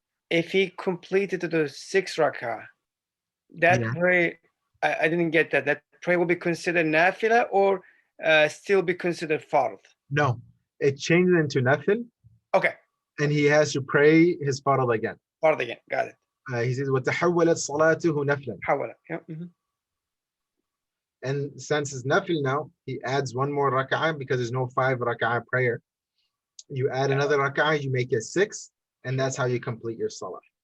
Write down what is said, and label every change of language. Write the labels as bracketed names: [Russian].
[English] if he completed the 6 rak'ah, that Yeah. prayer, I didn't get that. That prayer will be considered nafila or still be considered fard? No, it changed into nafil, Okay, and he has to pray his fard again. fard again. Got it. He says, [Arabic] وَتَحَوَّلَتْ صَلَاتُهُ نَفْلًا. [English] Hawala. Yeah. Mhm. And since it's nafil now, he adds one more rak'ah because there's no 5 rak'ah prayer. You add another rak'ah, you make it 6, and that's how you complete your salah.